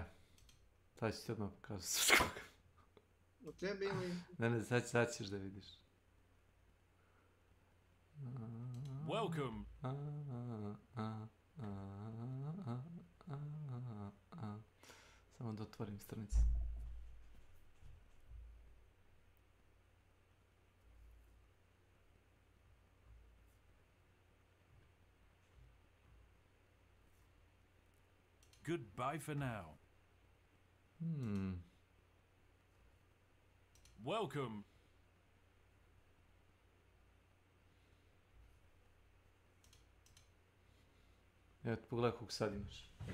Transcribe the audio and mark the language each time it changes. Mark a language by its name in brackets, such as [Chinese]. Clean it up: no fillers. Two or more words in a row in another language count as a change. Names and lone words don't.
[Serbian] Taj ću ti odmah pokazati od koga. Od tebe ili... Ne, sad ćeš da vidiš. [English] Welcome. [Serbian] Samo da otvorim stranicu. [English] Goodbye for now. Welcome. [Serbian] Evo ti pogledaj koliko sad imaš.